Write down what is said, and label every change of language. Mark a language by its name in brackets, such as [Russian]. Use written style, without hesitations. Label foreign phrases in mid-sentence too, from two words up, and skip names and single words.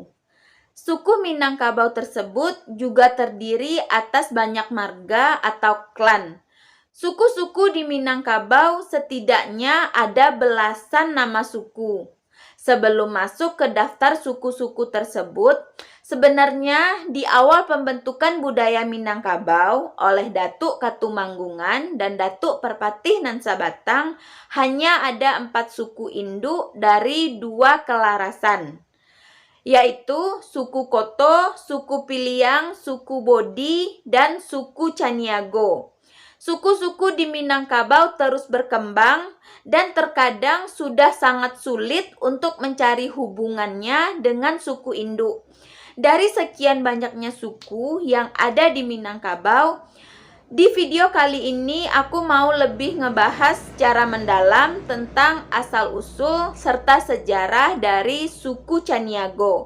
[Indonesian] Suku Minangkabau tersebut juga terdiri atas banyak marga atau klan. Suku-suku di Minangkabau setidaknya ada belasan nama suku. Sebelum masuk ke daftar suku-suku tersebut, sebenarnya di awal pembentukan budaya Minangkabau oleh Datuk Katumanggungan dan Datuk Perpatih nan Sabatang hanya ada 4 suku induk dari 2 kelarasan, yaitu suku Koto, suku Piliang, suku Bodi, dan suku Caniago. Suku-suku di Minangkabau terus berkembang dan terkadang sudah sangat sulit untuk mencari hubungannya dengan suku induk. Dari sekian banyaknya suku yang ada di Minangkabau, di video kali ini aku mau lebih ngebahas secara mendalam tentang asal-usul serta sejarah dari suku Caniago.